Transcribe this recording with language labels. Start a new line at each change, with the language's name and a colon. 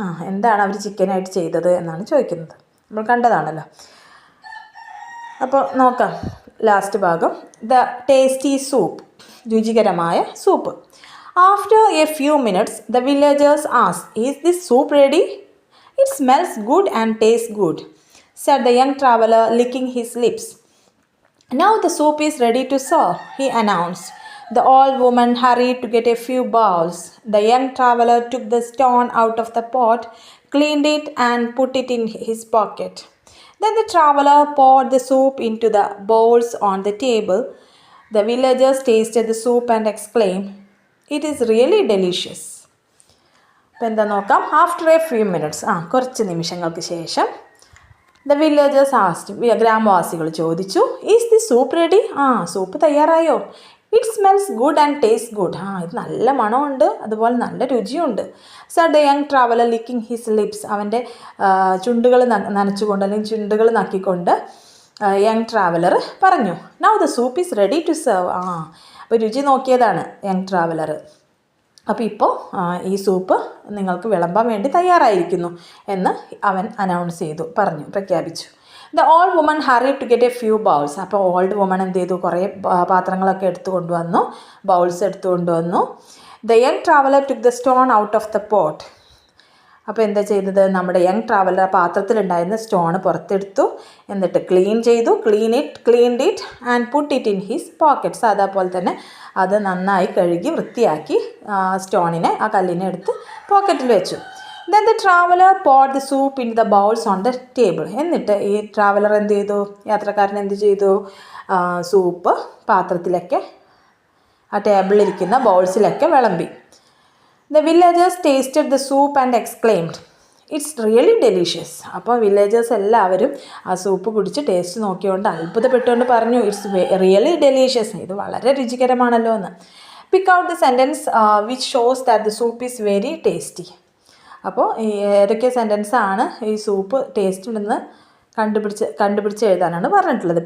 Malayalam: എന്താണ് അവർ ചിക്കനായിട്ട് ചെയ്തത് എന്നാണ് ചോദിക്കുന്നത്. നമ്മൾ കണ്ടതാണല്ലോ. അപ്പോൾ നോക്കാം ലാസ്റ്റ് ഭാഗം. ദ ടേസ്റ്റി സൂപ്പ്, രുചികരമായ soup.
English: After a few minutes the villagers asked, is this soup ready? It smells good and taste good, said the young traveler, licking his lips. Now the soup is ready to serve, he announced. The old woman hurried to get a few bowls. The young traveler took the stone out of the pot, cleaned it, and put it in his pocket. Then the traveler poured the soup into the bowls on the table. The villagers tasted the soup and exclaimed, It is really delicious.
Malayalam: അപ്പോൾ എന്താ നോക്കാം.
English: After a few minutes,
Malayalam: കുറച്ച് നിമിഷങ്ങൾക്ക് ശേഷം
English: the villagers asked,
Malayalam: ഗ്രാമവാസികൾ ചോദിച്ചു,
English: is the soup ready?
Malayalam: Soup തയ്യാറായോ?
English: It smells good and tastes good.
Malayalam: ഇത് നല്ല മണമുണ്ട്, അതുപോലെ നല്ല രുചിയുണ്ട്.
English: said the young traveler licking his lips.
Malayalam: അവൻ്റെ ചുണ്ടുകൾ നനച്ചുകൊണ്ട് അല്ലെങ്കിൽ ചുണ്ടുകൾ നക്കിക്കൊണ്ട് യങ് ട്രാവലർ പറഞ്ഞു.
English: now the soup is ready to serve.
Malayalam: അപ്പോൾ രുചി നോക്കിയതാണ് യങ് ട്രാവലർ. അപ്പോൾ ഇപ്പോൾ ഈ സൂപ്പ് നിങ്ങൾക്ക് വിളമ്പാൻ വേണ്ടി തയ്യാറായിരിക്കുന്നു എന്ന് അവൻ അനൗൺസ് ചെയ്തു, പ്രഖ്യാപിച്ചു.
English: The old woman hurry to get a few bowls.
Malayalam: അപ്പോൾ ഓൾഡ് വുമൺ എന്ത് ചെയ്തു, കുറേ പാത്രങ്ങളൊക്കെ എടുത്തു കൊണ്ടുവന്നു, ബൗൾസ് എടുത്തു കൊണ്ടുവന്നു.
English: The young traveller took the stone out of the pot.
Malayalam: അപ്പോൾ എന്താ ചെയ്തത്, നമ്മുടെ യങ് ട്രാവലർ ആ പാത്രത്തിലുണ്ടായിരുന്ന സ്റ്റോണ് പുറത്തെടുത്തു, എന്നിട്ട്
English: Cleaned it and put it in his pockets.
Malayalam: അതേപോലെ തന്നെ അത് നന്നായി കഴുകി വൃത്തിയാക്കി സ്റ്റോണിനെ, ആ കല്ലിനെ എടുത്ത് പോക്കറ്റിൽ വെച്ചു.
English: Then the traveller poured the soup in the bowls on the table.
Malayalam: എന്നിട്ട് ഈ ട്രാവലർ എന്ത് ചെയ്തു, യാത്രക്കാരൻ എന്ത് ചെയ്തു, സൂപ്പ് പാത്രത്തിലൊക്കെ ആ ടേബിളിലിരിക്കുന്ന ബൗൾസിലൊക്കെ വിളമ്പി.
English: The villagers tasted the soup and exclaimed, "It's really delicious."
Malayalam: അപ്പോൾ വില്ലേജേഴ്സ് എല്ലാവരും ആ സൂപ്പ് കുടിച്ച് ടേസ്റ്റ് നോക്കിയോണ്ട് അത്ഭുതപ്പെട്ടുകൊണ്ട് പറഞ്ഞു,
English: it's really delicious,
Malayalam: ഇത് വളരെ രുചികരമാണല്ലോ എന്ന്.
English: Pick out the sentence which shows that the soup is very tasty.
Malayalam: അപ്പോൾ ഏതൊക്കെ സെൻറ്റൻസാണ് ഈ സൂപ്പ് ടേസ്റ്റ് ഉണ്ടെന്ന് കണ്ടുപിടിച്ച് എഴുതാനാണ് പറഞ്ഞിട്ടുള്ളത്.